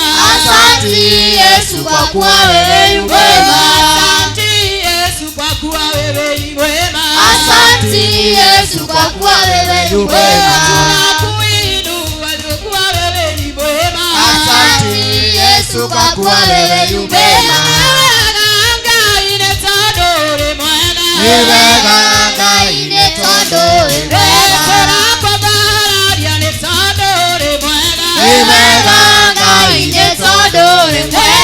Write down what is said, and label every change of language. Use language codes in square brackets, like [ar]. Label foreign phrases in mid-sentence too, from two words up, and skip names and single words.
[sw] Asante Yesu kwa kuwa wewe ni mwema. Asante Yesu kwa kuwa wewe ni mwema. Asante Yesu kwa kuwa wewe ni mwema. Tunakuinua kwa kuwa wewe ni mwema. Asante Yesu kwa kuwa wewe ni mwema. [ki] Wega ine tondo wega. Wega ine tondo wega.